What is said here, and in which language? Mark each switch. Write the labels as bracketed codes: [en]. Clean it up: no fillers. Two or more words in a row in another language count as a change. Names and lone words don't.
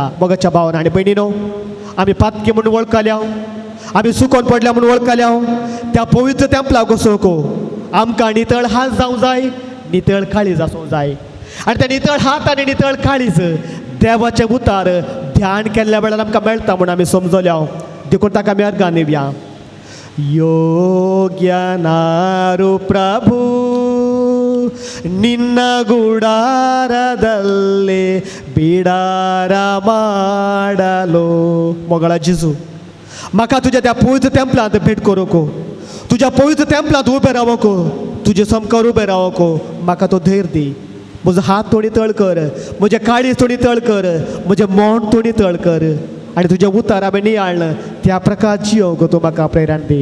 [kok] मोगाच्या भावान आनी भयणीनो, आमी पातकी म्हणून वळखल्या, आमी सुकोन पडल्या म्हणून वळखल्या, त्या पवित्र तेंपलाक वचूंक आमकां नितळ हात जावंक जाय, नितळ काळीज आसूंक जाय. आनी ते नितळ हात आनी नितळ काळीज देवाचें उतर ध्यान केल्ल्या वेळार आमकां मेळटा म्हणून आमी समजल्या. देखून ताका आमी अर्गां दिवया. [kn] ಯೋಗ್ಯನಾರು ಪ್ರಭು ನಿನ್ನ ಗುಡಾರದಲ್ಲಿ ಬಿಡಾರ ಮಾಡಲು. [kok] मोगळा जेजू, म्हाका तुज्या त्या पवित्र तेंपलांत भेट करूंक, तुज्या पवित्र तेंपलांत उबें रावूंक, तुजे समकार उबें रावूंक म्हाका तो धैर्य दी. म्हजो हात थोडी तळ कर, म्हजे काळीज थोडी तळ कर, म्हजें मोण थोडी तळ कर आनी तुजें उतर हांवें नियाळ्ळें त्या प्रकार जियोंक तूं म्हाका प्रेरण दी.